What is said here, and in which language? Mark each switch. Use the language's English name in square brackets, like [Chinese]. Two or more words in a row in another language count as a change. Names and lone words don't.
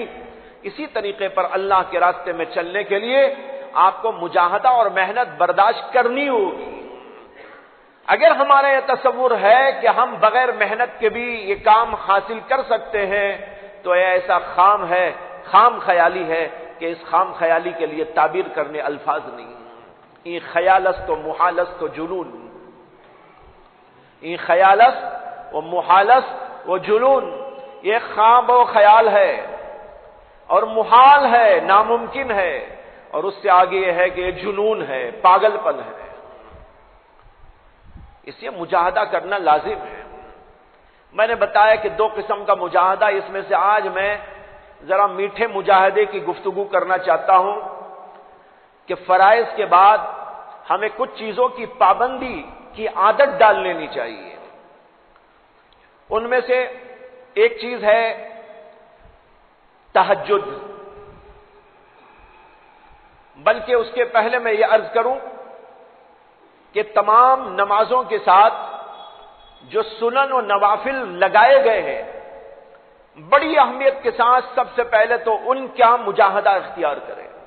[Urdu] اسی طریقے پر اللہ کے راستے میں چلنے کے لیے آپ کو مجاہدہ اور محنت برداشت کرنی ہوگی۔ اگر ہمارا یہ تصور ہے کہ ہم بغیر محنت کے بھی یہ کام حاصل کر سکتے ہیں تو یہ ایسا خام خیالی ہے کہ اس خام خیالی کے لیے تعبیر کرنے الفاظ نہیں۔ [Persian] این خیالست و محالست و جنون، این خیالست و محالست و جنون، [Urdu] یہ خواب و خیال ہے اور محال ہے، ناممکن ہے، اور اس سے آگے یہ ہے کہ یہ جنون ہے، پاگل پن ہے۔ اس لیے مجاہدہ کرنا لازم ہے۔ میں نے بتایا کہ دو قسم کا مجاہدہ، اس میں سے آج میں ذرا میٹھے مجاہدے کی گفتگو کرنا چاہتا ہوں کہ فرائض کے بعد ہمیں کچھ چیزوں کی پابندی کی عادت ڈال لینی چاہیے۔ ان میں سے ایک چیز ہے تہجد. بلکہ اس کے پہلے میں یہ عرض کروں کہ تمام نمازوں کے ساتھ جو سنن اور نوافل لگائے گئے ہیں، بڑی اہمیت کے ساتھ سب سے پہلے تو ان کا مجاہدہ اختیار کریں.